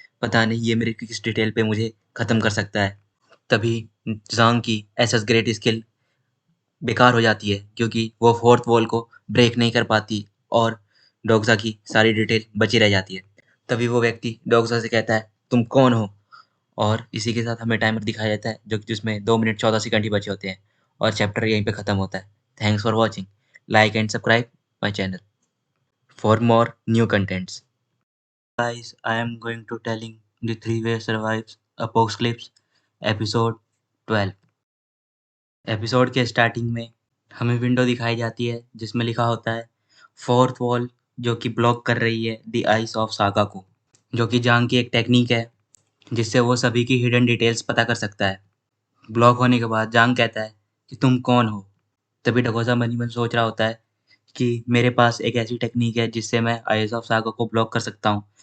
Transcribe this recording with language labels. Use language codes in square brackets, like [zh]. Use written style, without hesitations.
[hi] पता नहीं ये मेरे किस डिटेल पे मुझे ख़त्म कर सकता है। तभी ज़ांग की एसएस ग्रेट स्किल बेकार हो जाती है क्योंकि वो फोर्थ वॉल को ब्रेक नहीं कर पाती और डोगजा की सारी डिटेल बची रह जाती है। तभी वो व्यक्ति डोगजा से कहता है, तुम कौन हो? और इसी के साथ हमें टाइमर दिखाया जाता है जो जिसमें 2 मिनट 14 सेकंड ही बचे होते हैं और चैप्टर यहीं पे ख़त्म होता है। [en] Thanks for watching. Like and subscribe my channel for more new contents. Guys, I am going to telling the three-way survives apocalypse episode 12। [hi] Episode के स्टार्टिंग में हमें विंडो दिखाई जाती है जिसमें लिखा होता है फोर्थ वॉल, जो कि ब्लॉक कर रही है द आइस ऑफ सागा को, जो कि जांग की एक टेक्निक है जिससे वो सभी की हिडन डिटेल्स पता कर सकता है। ब्लॉक होने के बाद जांग कहता है कि तुम कौन हो? तभी डकोसा मन ही मन सोच रहा होता है कि मेरे पास एक ऐसी टेक्निक है जिससे मैं आइस ऑफ सागा को ब्लॉक कर सकता हूँ।